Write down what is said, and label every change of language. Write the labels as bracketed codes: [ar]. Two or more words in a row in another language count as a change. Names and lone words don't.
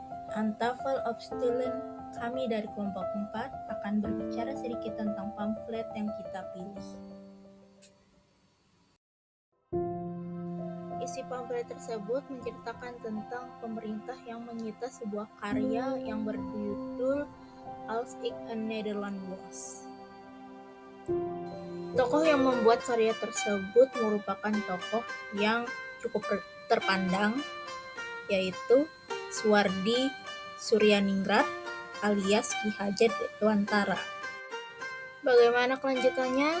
[id] An Tafel of Stelen, kami dari kelompok 4 akan berbicara sedikit tentang pamflet yang kita pilih. Isi pamflet tersebut menceritakan tentang pemerintah yang menyita sebuah karya yang berjudul Als ik een Nederland was. Tokoh yang membuat karya tersebut merupakan tokoh yang cukup terpandang, yaitu Suwardi Suryaningrat alias Ki Hajar Dewantara. Bagaimana kelanjutannya?